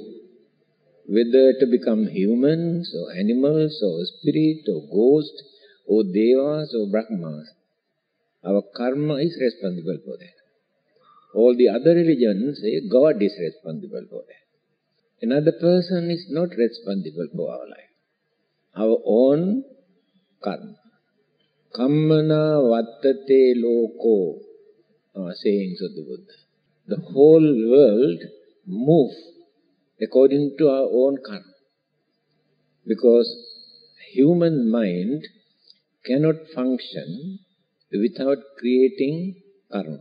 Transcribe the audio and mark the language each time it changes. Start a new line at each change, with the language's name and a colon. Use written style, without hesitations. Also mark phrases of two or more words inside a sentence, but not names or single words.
English: Whether to become humans or animals or spirit or ghost or devas or brahmas. Our karma is responsible for that. All the other religions say God is responsible for that. Another person is not responsible for our life. Our own karma.
Pali: Kammana vattate loko,
English: sayings of the Buddha. The whole world moves according to our own karma. Because human mind cannot function without creating karma.